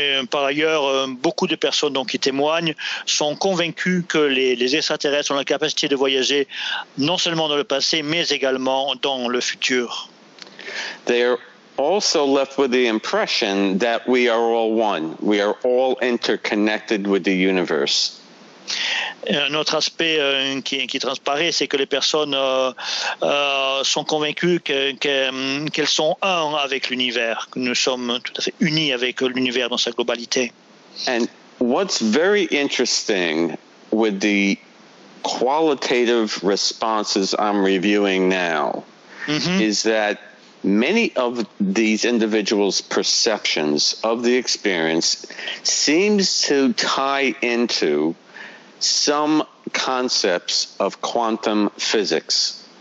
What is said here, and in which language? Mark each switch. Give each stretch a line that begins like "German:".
French: Par ailleurs, beaucoup de personnes donc qui témoignent sont convaincues que les extraterrestres ont la capacité de voyager non seulement dans le passé mais également dans le futur.
English: Also left with the impression that we are all one, we are all interconnected with the universe.
French: Un autre aspect qui transparaît, c'est que les personnes sont convaincues qu'elles sont un avec l'univers, que nous sommes tout à fait unis avec l'univers dans sa globalité.
English: And what's very interesting with the qualitative responses I'm reviewing now, mm-hmm, is that many of these individuals' perceptions of the experience seems to tie into some concepts of quantum physics.